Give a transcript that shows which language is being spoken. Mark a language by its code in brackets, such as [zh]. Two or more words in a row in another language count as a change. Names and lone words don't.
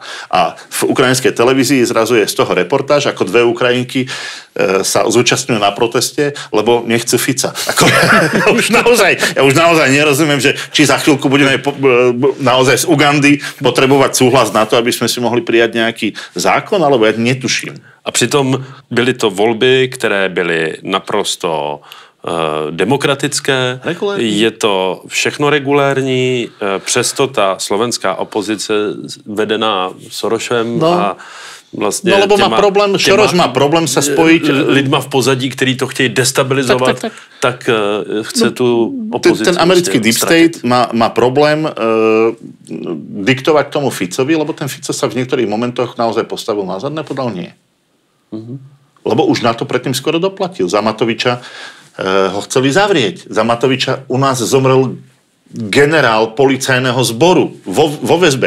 [sk] A v ukrajinskej televízii zrazu je z toho reportáž, ako dve Ukrajinky sa zúčastňujú na proteste, lebo nechcú Fica. Ja už naozaj nerozumiem, že či za chvíľku budeme naozaj z Ugandy potrebovať súhlas na to, aby sme si mohli prijať nejaký zákon, alebo ja netuším. [cs] A přitom byly to volby, které byly naprosto demokratické, je to všechno regulérní, přesto ta slovenská opozice vedená Sorošem a vlastně [sk] lebo Soros má problém sa spojiť [cs] lidma v pozadí, který to chtějí destabilizovat, tak chce tu opozici. [sk] Ten americký [en] deep state [sk] má problém diktovať tomu Ficovi, lebo ten Fico sa v niektorých momentoch naozaj postavil na zadné, podal nie. Lebo už na to predtým skoro doplatil. Za Matoviča ho chceli zavrieť. Za Matoviča u nás zomrel generál policajného zboru vo väzbe.